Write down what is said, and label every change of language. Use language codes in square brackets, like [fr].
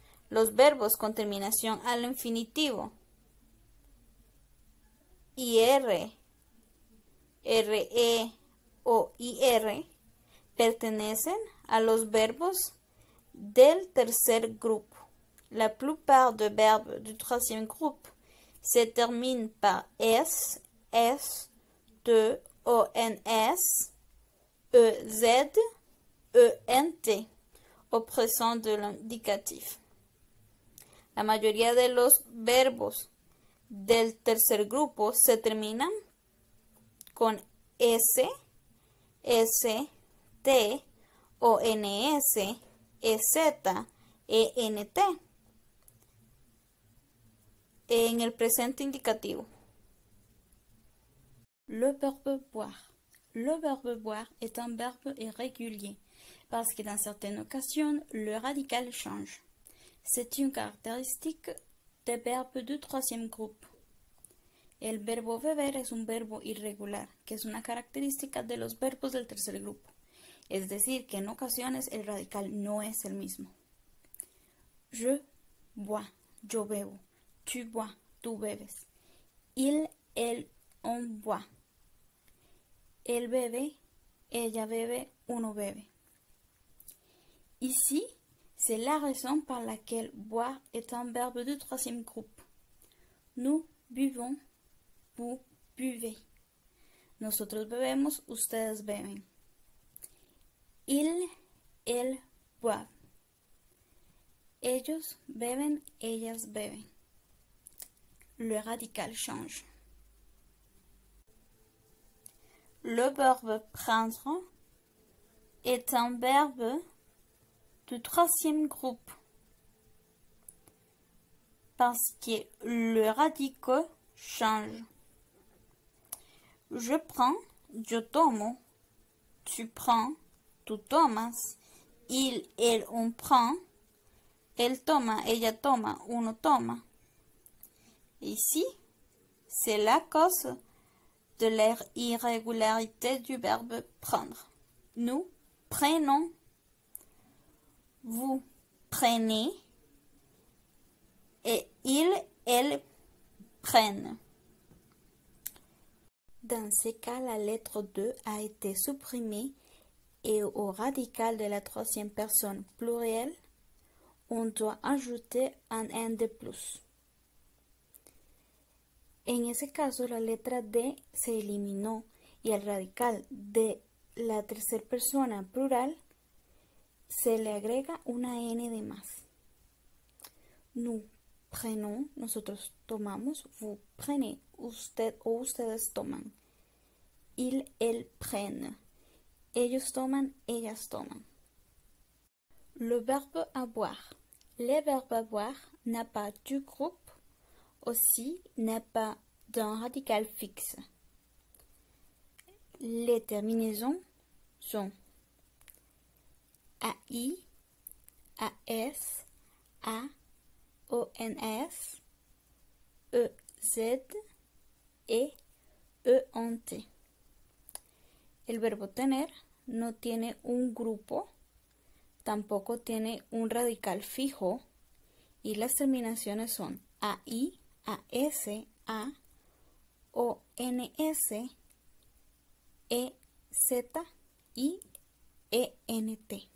[es] Los verbos con terminación al infinitivo IR, RE o IR pertenecen a los verbos del tercer [fr] groupe. La plupart des verbes du troisième groupe se termine par S, S, T, O, N, S, E, Z, E, N, T, au présent de l'indicatif. [es] La mayoría de los verbos del tercer grupo se terminan con S, S, T, O, N, S, E, Z, E, N, T. En el presente indicativo. [fr] Le verbe boire. Le verbe boire est un verbe irrégulier parce que dans certaines occasions, le radical change. C'est une caractéristique des verbes du troisième groupe. [es] El verbo beber es un verbo irregular, que es una característica de los verbos del tercer grupo. Es decir, que en ocasiones el radical no es el mismo. [fr] Je bois, [es] yo bebo. [fr] Tu bois, [es] tú bebes. [fr] Il, elle, on boit. [es] Él bebe, ella bebe, uno bebe. [fr] Ici, c'est la raison par laquelle boire est un verbe du troisième groupe. Nous buvons, vous buvez. [es] Nosotros bebemos, ustedes beben. [fr] Il, elle boivent. [es] Ellos beben, ellas beben. [fr] Le radical change. Le verbe prendre est un verbe du troisième groupe parce que le radical change. Je prends, [es] yo tomo. [fr] Tu prends, [es] tú tomas. [fr] Il, elle, on prend. Él toma, ella toma, uno toma. Ici, c'est la cause de l'irrégularité du verbe prendre. Nous prenons, vous prenez, et ils, elles prennent. Dans ces cas, la lettre 2 a été supprimée et au radical de la troisième personne plurielle, on doit ajouter un N de plus. [es] En ese caso, la letra D se eliminó y al radical de la tercera persona plural se le agrega una N de más. [fr] Nous prenons, [es] nosotros tomamos, [fr] vous prenez, [es] usted o ustedes toman. [fr] Ils, elles prennent. [es] Ellos toman, ellas toman. [fr] Le verbe avoir. Le verbe avoir n'a pas du groupe, aussi n'a pas d'un radical fixe. Les terminaisons sont AI, AS, A, ONS, EZ et ENT. [es] El verbo tener no tiene un grupo, tampoco tiene un radical fijo y las terminaciones son AI, AS, A, ONS, EZ y ENT.